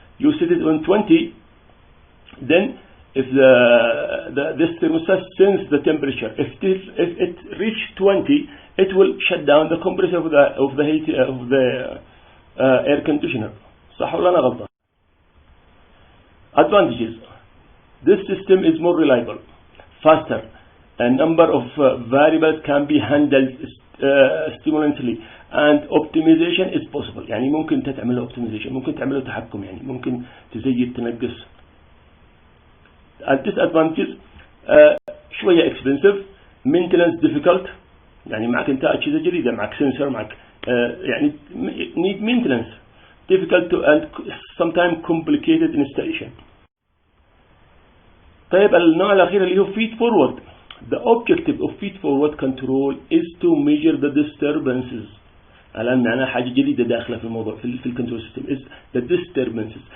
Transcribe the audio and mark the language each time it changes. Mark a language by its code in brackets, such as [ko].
[en] You set it on 20, then if this thermostat senses the temperature, if it reaches 20, it will shut down the compressor of the air conditioner. [ar] صح ولا أنا غلطان؟ [en] Advantages: this system is more reliable, faster. A number of variables can be handled stimulantly, and optimization is possible. [ar] يعني ممكن تعمله optimization, ممكن تعمله تحكم, يعني ممكن تزيد تنقص. [en] Disadvantages: [ar] شوية [en] expensive, maintenance difficult. [ar] يعني معك انت أجهزة جديدة, [en] معك sensor, معك يعني need maintenance, difficult to and sometimes complicated installation. [ar] طيب النوع الأخير اللي هو feed forward. [en] The objective of feed forward control is to measure the disturbances. [ar] الآن معنا حاجة جديدة داخلة في الموضوع في الكنترول سيستم [en] is the disturbances.